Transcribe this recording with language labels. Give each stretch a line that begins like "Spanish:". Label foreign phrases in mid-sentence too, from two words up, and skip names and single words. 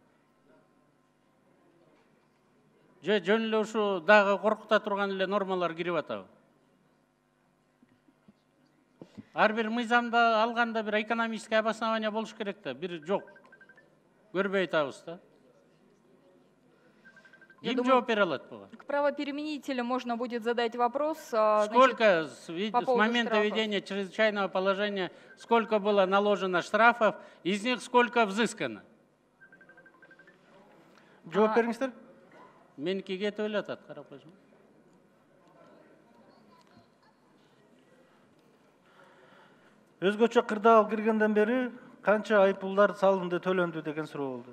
Kyrgyz: Же жөн эле ушу дагы коркута турган эле нормалар кирип атабы? Ар бир мыйзамда алганда бир
Russian: экономический обоснование
Kyrgyz: болуш керек да, бир жок. Көрбөй атабыз да. Ким жооп бере алат буга?
Russian: К правоприменителю можно будет задать вопрос. Сколько с момента введения чрезвычайного положения, сколько было наложено штрафов, из них сколько взыскано?
Kyrgyz: Жооп бериңиздер. Меники кетип эле атат, карап койсоң. Өзгөчө кырдаал киргенден бери канча айыппулдар салынды, төлөндү деген суроо болду.